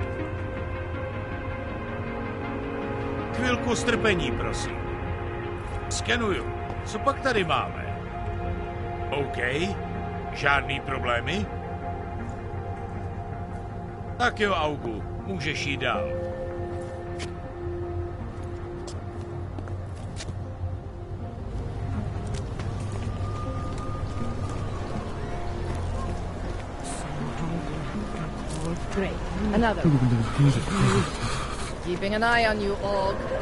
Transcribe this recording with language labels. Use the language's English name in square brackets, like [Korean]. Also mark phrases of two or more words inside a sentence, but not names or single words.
[Czech] Chvilku strpení, prosím. Skenuju. Co pak tady máme? OK. Žádný problémy? Tak jo, Augu. Můžeš jít dál. [English] Great. Another. Keeping an eye on you, Og.